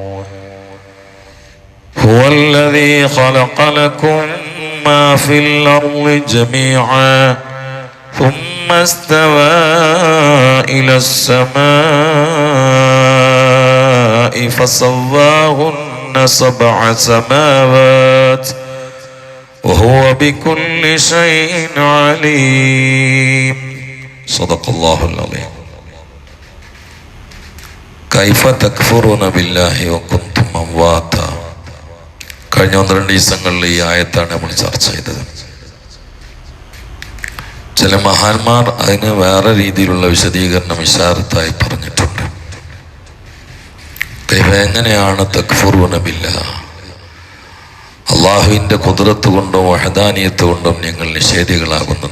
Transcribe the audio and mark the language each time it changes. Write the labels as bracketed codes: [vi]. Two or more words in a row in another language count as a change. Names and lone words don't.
[ar] هو الذي خلق لكم ما في الأرض جميعا ثم استوى إلى السماء فسواهن سبع سماوات وهو بكل شيء عليم. صدق الله العظيم. كيف تكفرون بالله وكنتم أمواتا. [ml] കഴിഞ്ഞ 12 ദിവസങ്ങളിൽ ഈ ആയത്താണ് നമ്മൾ ചർച്ച ചെയ്തത്. ചില മഹാന്മാർ അതിന് വേറെ രീതിയിലുള്ള വിശദീകരണം ഇശാറത്തായി പറഞ്ഞിട്ടുണ്ട്. എങ്ങനെയാണ് [ar] تكفرون بالله, [ml] അള്ളാഹുവിന്റെ ഖുദ്റത്ത് കൊണ്ടും വഹദാനിയത്ത് കൊണ്ടും നിങ്ങൾ നിഷേധികളാകുന്നത്.